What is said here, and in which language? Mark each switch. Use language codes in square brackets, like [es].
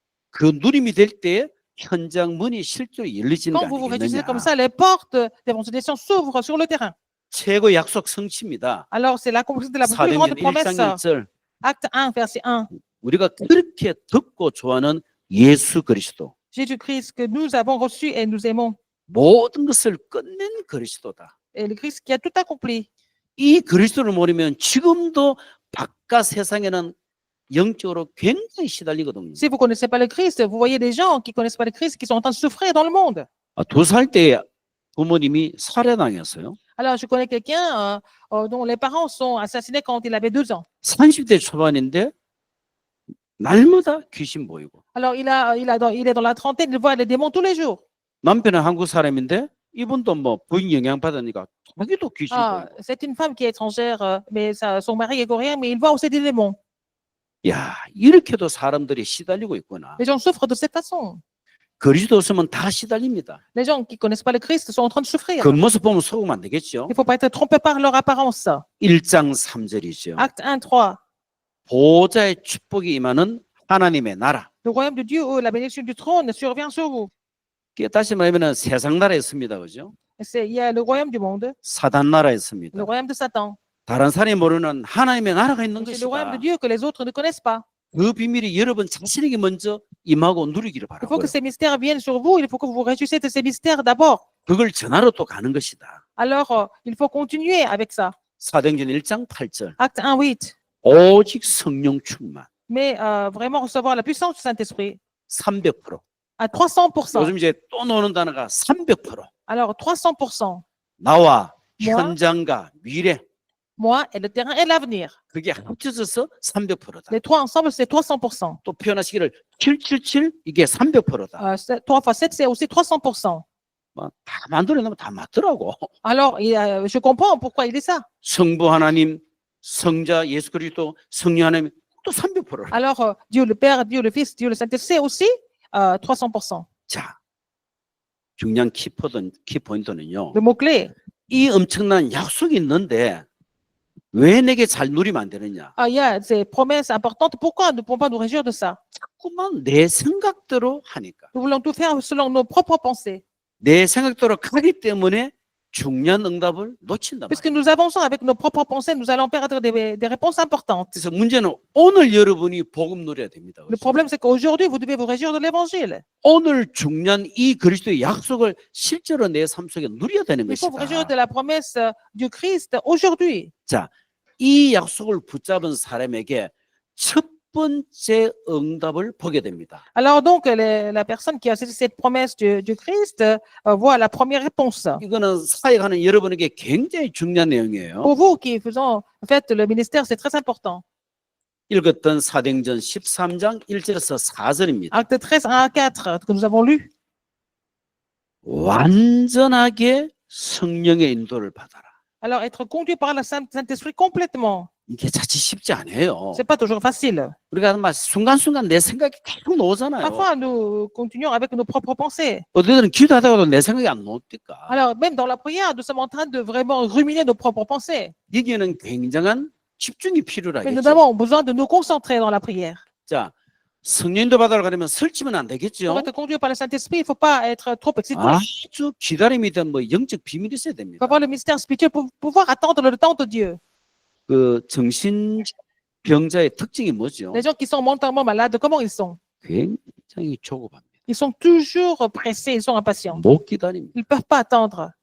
[ko] 그 누림이 될 때 현장 문이 실제로 열리지는 거 [fr] Quand vous vous réjouissez [ko] 아니겠느냐. [fr] comme ça, les portes d'évangélisation s'ouvrent sur le terrain. [ko] 최고 약속 성취입니다. [fr] Alors, c'est l'accomplissement de la plus grande [ko] 사도행전 [fr] promesse. [ko] 1장 1절. [fr] Acte 1, verset 1. [ko] 우리가 그렇게 듣고 좋아하는 예수 그리스도. [fr] Jésus-Christ que nous avons reçu et nous aimons. [ko] 모든 것을 끝낸 그리스도다. [fr] Et le Christ qui a tout accompli. [ko] 이 그리스도를 모르면 지금도 바깥 세상에는 영적으로 굉장히 시달리거든요. [fr] Si vous ne connaissez pas le Christ, vous voyez des gens qui ne connaissent pas le Christ qui sont en train de souffrir dans le monde. [ko] 2살 때 부모님이 살해당했어요. [fr] Alors, je connais quelqu'un dont les parents sont assassinés quand il avait 2 ans. [ko] 30대 초반인데 날마다 귀신 보이고. [fr] Alors, il est dans la trentaine, il voit les démons tous les jours. [ko] 남편은 한국 사람인데 이분도 뭐 부인 영향 받으니까 자기도 귀신 보이고. [fr] C'est une femme qui est étrangère, mais son mari est coréen, mais il voit aussi des démons. [ko] 야, 이렇게도 사람들이 시달리고 있구나. [fr] Les gens souffrent de cette façon. [ko] 그리스도 없으면 다 시달립니다. [fr] Les gens qui ne connaissent pas le Christ sont en train de souffrir. [ko] 겉모습 보면 속으면 안 되겠죠. [fr] Il ne faut pas être trompé par leur apparence. [ko] 1장 3절이죠. [fr] Acte 1, 3. [ko] 보호자의 축복이 임하는 하나님의 나라. [fr] Le royaume de Dieu, où la bénédiction du trône survient sur vous. [ko] 이게 다시 말하면 세상 나라에 있습니다. 그죠? [fr] Il y a le royaume du monde, [ko] 사단 나라에 있습니다. [fr] le royaume de Satan. [ko] 다른 사람이 모르는 하나님의 나라가 있는 [fr] C'est le royaume de [ko] 것이다. [fr] Dieu que les autres ne connaissent pas. [ko] 그 비밀이 여러분 자신에게 먼저 임하고 누리기를 [fr] Il faut [ko] 바라고요. [fr] que ces mystères viennent sur vous. Il faut que vous vous réjouissiez de ces mystères d'abord. [ko] 그걸 전하러 또 가는 것이다. [fr] Alors, il faut continuer avec ça. [ko] 사도행전 1장 8절. [fr] Acte 1, 8. [ko] 오직 성령 충만. [fr] Mais vraiment recevoir la puissance du Saint-Esprit [ko] 300%. [fr] à 300%. [ko] 요즘 이제 또 나오는 단어가 300%. [fr] Alors, 300%. [ko] 나와 뭐야? 현장과 미래. [fr] Moi et le terrain et l'avenir. [ko] 그게 합쳐져서 300%다. [fr] Les trois ensemble, c'est 300%. [ko] 또 표현하시기를 777 이게 300%다. [fr] 3 fois 7, c'est aussi 300%. [ko] 다 만들어내면 다 맞더라고. [fr] Alors, je comprends pourquoi il dit ça. [ko] 성부 하나님, 성자 예수 그리스도, 성령 하나님 또 300%라. [fr] Alors, Dieu le Père, Dieu le Fils, Dieu le Saint-Esprit, c'est aussi 300%. [ko] 자, 중요한 키포인트는요. [fr] Le mot-clé. [ko] 이 엄청난 약속이 있는데 왜 내게 잘 누리면 안 되느냐? [fr] Il y a ces promesses importantes. Pourquoi ne pouvons pas nous réjouir de ça? [ko] 자꾸만 내 생각대로 하니까. [fr] Nous voulons tout faire selon nos propres pensées. [ko] 내 생각대로 가기 때문에 중요한 응답을 놓친다. [fr] Puisque nous avançons avec nos propres pensées, nous allons perdre des réponses importantes. [ko] 그래서 문제는 오늘 여러분이 복음 누려야 됩니다. [fr] Le problème, c'est qu'aujourd'hui, vous devez vous réjouir de l'évangile. [ko] 오늘 중요한 이 그리스도의 약속을 실제로 내 삶 속에 누려야 되는 [fr] Il faut vous réjouir de [ko] 것이다. [fr] la promesse du Christ aujourd'hui. [ko] 자, 이 약속을 붙잡은 사람에게 첫 번째 응답을 보게 됩니다. [fr] Alors donc, la personne qui a saisi cette promesse du Christ voit la première réponse. [ko] 이거는 사역하는 여러분에게 굉장히 중요한 내용이에요. [fr] Pour vous qui faisons en fait le ministère, c'est très important. [ko] 읽었던 사도행전 13장 1절에서 4절입니다. [fr] Acte 13, 1 à 4 que nous avons lu. [ko] 완전하게 성령의 인도를 받아라. [fr] Alors, être conduit par le Saint-Esprit complètement, [ko] 이게 자칫 쉽지 않아요. [fr] c'est pas toujours facile. [ko] 우리가 막 순간순간 내 생각이 계속 나오잖아요. [fr] Parfois, nous continuons avec nos propres pensées. [ko] 어디든 기도하다가도 내 생각이 안 나옵니까? [fr] Alors, même dans la prière, nous sommes en train de vraiment ruminer nos propres pensées. [ko] 여기에는 굉장한 집중이 [fr] Mais nous [ko] 필요하겠죠. [fr] avons besoin de nous concentrer dans la prière. [ko] 자, 성령도 받으러 가려면 설치면 안 [fr] Pour [ko] 되겠죠. [fr] être conduit par le Saint-Esprit, il ne faut pas être trop excité. [ko] 아주 기다림이 된 뭐 영적 비밀이 있어야 [fr] Il [ko] 됩니다. [fr] faut avoir le mystère spirituel pour pouvoir attendre le temps de Dieu. [ko] 그 정신병자의 특징이 뭐죠? [fr] Les gens qui sont mentalement malades, comment ils sont? [ko] 굉장히 조급합니다. [fr] Ils sont toujours pressés, ils sont impatients. [ko] 못 기다립니다. [fr] Ils ne peuvent pas attendre.